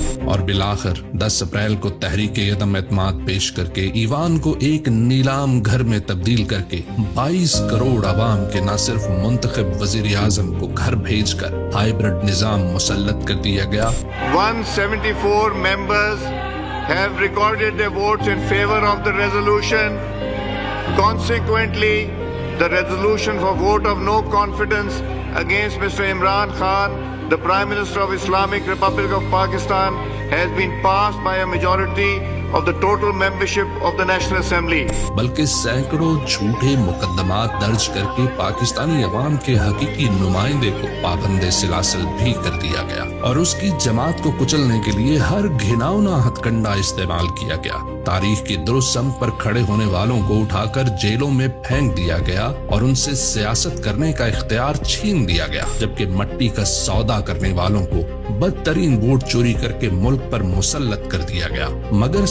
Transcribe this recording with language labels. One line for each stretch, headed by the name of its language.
Urdu: اور بالآخر 10 اپریل کو تحریک عدم اعتماد پیش کر کے ایوان کو ایک نیلام گھر میں تبدیل کر کے 22 کروڑ عوام کے نہ صرف منتخب وزیر اعظم کو گھر بھیج کر ہائیبرڈ نظام مسلط کر دیا گیا.
English: 174 members have recorded their votes in favor of the resolution. Consequently, the resolution for vote of no confidence against Mr. Imran Khan, the Prime Minister of Islamic Republic of Pakistan, has been passed by a majority of the total membership of the National Assembly.
Urdu: بلکہ سینکڑوں جھوٹے مقدمات درج کر کے پاکستانی عوام کے حقیقی نمائندے کو پابند سلاسل بھی کر دیا گیا اور اس کی جماعت کو کچلنے کے لیے ہر گھناؤنا ہتھ کنڈا استعمال کیا گیا. تاریخ کی درست سمت پر کھڑے ہونے والوں کو اٹھا کر جیلوں میں پھینک دیا گیا اور ان سے سیاست کرنے کا اختیار چھین دیا گیا، جبکہ مٹی کا سودا کرنے والوں کو بدترین ووٹ چوری کر کے ملک پر مسلط کر دیا گیا. مگر